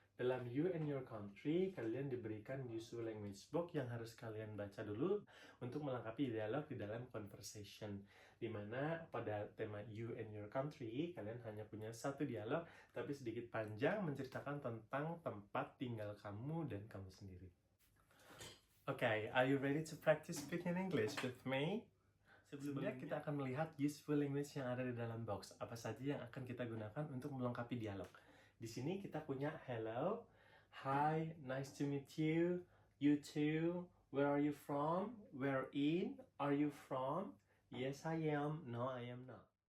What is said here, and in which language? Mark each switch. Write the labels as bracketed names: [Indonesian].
[Indonesian] Dalam [English] you and your country, [Indonesian] kalian diberikan [English] useful language book [Indonesian] yang harus kalian baca dulu untuk melengkapi dialog di dalam conversation. Dimana pada tema [English] you and your country, [Indonesian] kalian hanya punya satu dialog, tapi sedikit panjang menceritakan tentang tempat tinggal kamu dan kamu sendiri. [English] Okay, are you ready to practice speaking English with me? [Indonesian] Sebelumnya kita akan melihat [English] useful language [Indonesian] yang ada di dalam box. Apa saja yang akan kita gunakan untuk melengkapi dialog. Di sini kita punya [English] hello, hi, nice to meet you, you too, where are you from, where in, are you from, yes I am, no I am not.